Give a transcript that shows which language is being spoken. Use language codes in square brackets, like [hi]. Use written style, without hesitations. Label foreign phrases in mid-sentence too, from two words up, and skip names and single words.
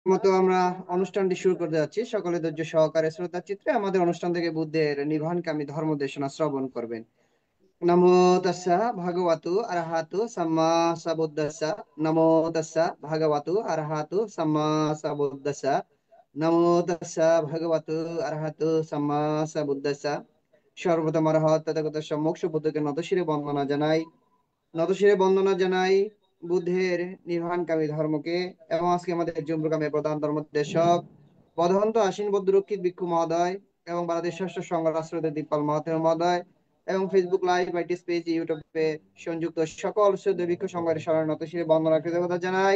[bn] মতো আমরা অনুষ্ঠানটি শুরু করতে যাচ্ছি। সকলে ধৈর্য সহকারে শ্রদ্ধা চিত্রে আমাদের অনুষ্ঠান থেকে বুদ্ধের নির্বাণকামী ধর্ম দেশনা শ্রবণ করবেন। [pi] নমো তাস্সা ভাগবতু আরহাতু সাম্মা সাবুদ্দাসা। নমো তাস্সা ভাগবতু আরহাতু সাম্মা সাবুদ্দাসা। নমো তাস্সা ভাগবতু আরহাতু সাম্মা সাবুদ্দাসা। [bn] সর্বপ্রথম অরহৎ তথাগত সম্মুখ বুদ্ধকে নতশিরে বন্দনা জানাই। নতশিরে বন্দনা জানাই বুদ্ধের নির্বাণকামী ধর্মকে। এবং আজকে আমাদের জুম প্রোগ্রামের প্রধান ধর্মোপদেশক বদহন্ত আশ্বিন বৌদ্ধরক্ষিত ভিক্ষু মহোদয় এবং বাংলাদেশ ষষ্ঠ সংঘ রাষ্ট্রদূত দীপপাল মাহাতো মহোদয় এবং ফেসবুক লাইভ, আইটিএস পেজ, ইউটিউবে সংযুক্ত সকল শুদ্ধ ভিক্ষু সংঘের স্মরণ নতশিরে বন্দনা কৃতজ্ঞতা জানাই।